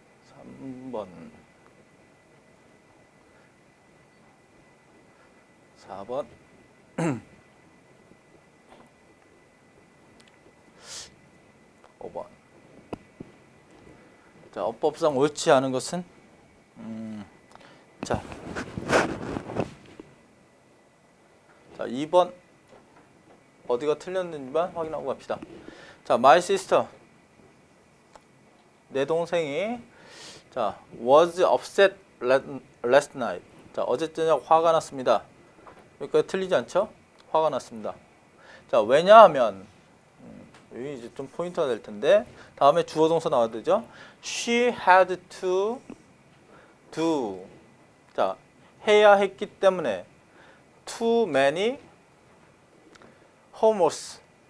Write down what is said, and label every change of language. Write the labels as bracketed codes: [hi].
[ko] (3번) 4번 5번. 자, 어법상 옳지 않은 것은 자, 2번 어디가 틀렸는지만 확인하고 갑시다. [en] 자, my sister, [ko] 내 동생이 [en] 자, was upset last night. [ko] 자, 어제 저녁 화가 났습니다. 그러니까 틀리지 않죠? 화가 났습니다. 자, 왜냐하면 여기 이제 좀 포인트가 될 텐데 다음에 주어 동사 나와야 되죠. [en] She had to do. [ko] 자, 해야 했기 때문에 [en] too many homeworks.